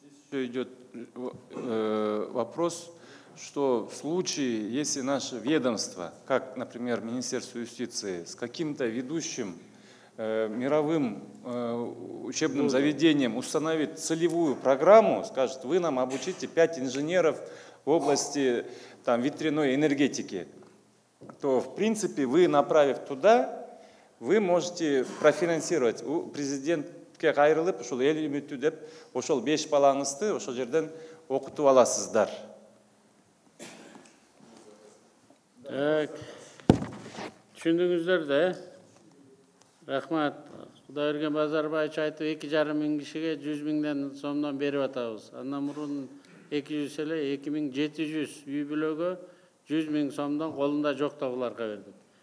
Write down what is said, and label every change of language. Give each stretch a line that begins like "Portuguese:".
Russian: Еще идет вопрос, что в случае, если наше ведомство, как, например, Министерство юстиции, с каким-то ведущим мировым учебным заведением установит целевую программу, скажет, вы нам обучите 5 инженеров в области ветряной энергетики, то, в принципе, вы, направив туда, вы можете профинансировать.
Kyrgyz: Президентке қайрылып, ошол ел үміті деп, ошол 5 балаңызды ошол жерден оқытып аласыздар. Түшүндүңүздөр да, рахмат. Кудайберген Базарбаевич айтып, 2,5 мың кишиге 100 мыңдан сомдон берип атабыз. Андан мурун 200 эле 2700 үй бүлөгө 100 мың сомдон колунда жок табыларга бердик.